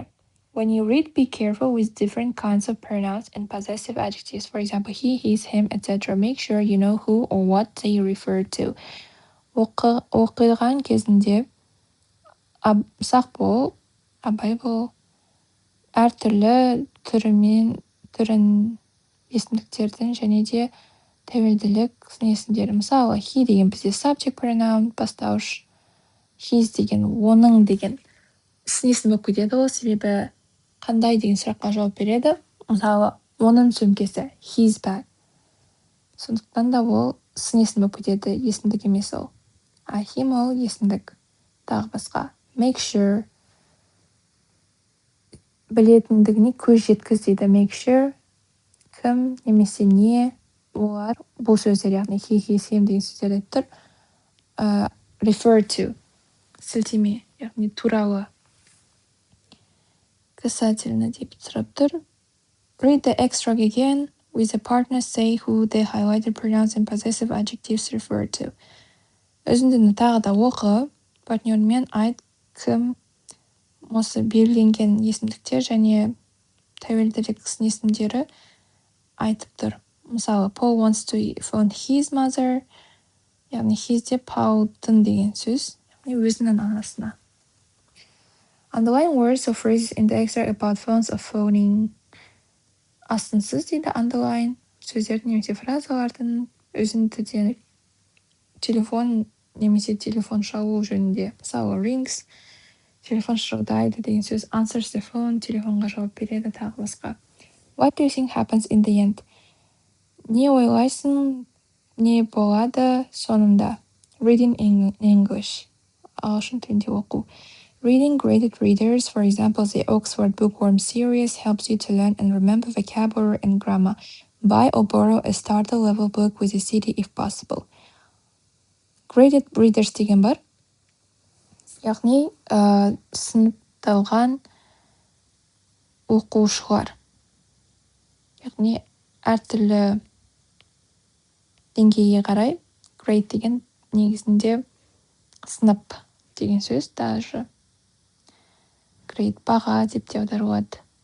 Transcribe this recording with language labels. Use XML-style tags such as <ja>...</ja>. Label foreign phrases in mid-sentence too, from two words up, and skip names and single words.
<en>When you read, be careful with different kinds of pronouns and possessive adjectives. For example, he, his, him, etc. Make sure you know who or what they refer to.</en> <kk>Оқыған кезінде сақ бол, абай бол, әртүрлі түрін есімдіктердің және де тәуелділік есімдері. Мысалы, he деген бізде</kk> <en>subject pronoun,</en> <kk>бастауыш, his деген, оның деген сын есім болып кетеді ол, себебі қандай деген сұраққа жауап береді. Мысалы, оның сөмкесі,</kk> <en>his bag.</en> <kk>Сондықтан да ол сын есім болып кетеді, есімдік емес ол. А him ол есімдік. Тағы басқа.</kk> <en>Make sure.</en> <kk>Білетіндігіне көз жеткіз дейді.</kk> <en>Make sure.</en> <kk>Кім немесе не олар бұл сөздер, яғни</kk> <en>he, his, him</en> <kk>деген сөздер айтып тұр.</kk> <en>Refer to.</en> <kk>Сілтеме, яғни туралы. Касательно деп сұрап тұр.</kk> <en>Read the extract again. With a partner, say who the highlighted pronouns and possessive adjectives refer to.</en> <kk>Үзіндіні тағы да оқы. Партнермен айт кім осы белгіленген есімдіктер және тәуелділік сын есімдері айтып тұр. Мысалы,</kk> <en>Paul wants to phone his mother.</en> <kk>Яғни his де Paul'дың деген сөз. Өзінің анасына.</kk> <en>Underline words or phrases in the extract about phones or phoning.</en> <kk>Астынсыз дейді underline. Сөздердің немесе фразалардың өзіндіден телефон немесе телефон шалу жөнінде. Мысалы, rings, телефон шырылдайды деген сөз.</kk> <en>Answers the phone,</en> <kk>телефонға жауап береді, тағы басқа.</kk> <en>What do you think happens in the end?</en> <kk>Не ойлайсың, не болады соңында?</kk> <en>Reading in English.</en> <kk>Ағылшын тілінде оқу.</kk> <en>Reading graded readers, for example, the Oxford Bookworm series helps you to learn and remember vocabulary and grammar. Buy or borrow a starter level book with a CD if possible. Graded readers</en> <kk>деген бар. Яғни сыныпталған оқушылар. Яғни әртүрлі деңгейге қарай grade деген негізінде сынып деген сөз, даже grade баға деп те аударылады.</kk>